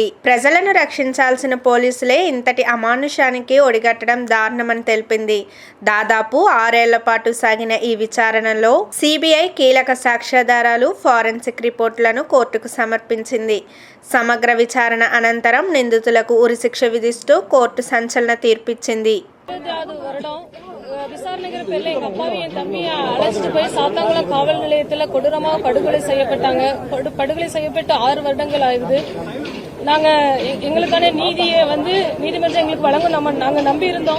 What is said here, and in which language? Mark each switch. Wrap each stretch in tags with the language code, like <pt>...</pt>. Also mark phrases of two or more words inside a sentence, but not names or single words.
<te>ప్రజలను రక్షించాల్సిన పోలీసులే ఇంతటి అమానుషానికి ఒడిగట్టడం దారుణమని తెలిపింది. దాదాపు 6 ఏళ్ల పాటు సాగిన ఈ విచారణలో సిబిఐ కీలక సాక్ష్యాధారాలు,</te> <en>forensic reports</en> <te>కోర్టుకు సమర్పించింది. సమగ్ర విచారణ అనంతరం నిందితులకు ఉరిశిక్ష విధిస్తూ కోర్టు సంచలన తీర్పిచ్చింది.</te> <ta>விசாரணைகள் பேர்ல எங்க அப்பாவையும் என் தம்பியும் அழைச்சிட்டு போய் சாத்தாங்குளம் காவல் நிலையத்துல கொடூரமா படுகொலை செய்யப்பட்டாங்க. படுகொலை செய்யப்பட்டு 6 வருடங்கள் ஆகுது. நாங்க எங்களுக்கான நீதியை நீதிமன்றம் எங்களுக்கு வழங்கும் நாங்க நம்பி இருந்தோம்.</ta>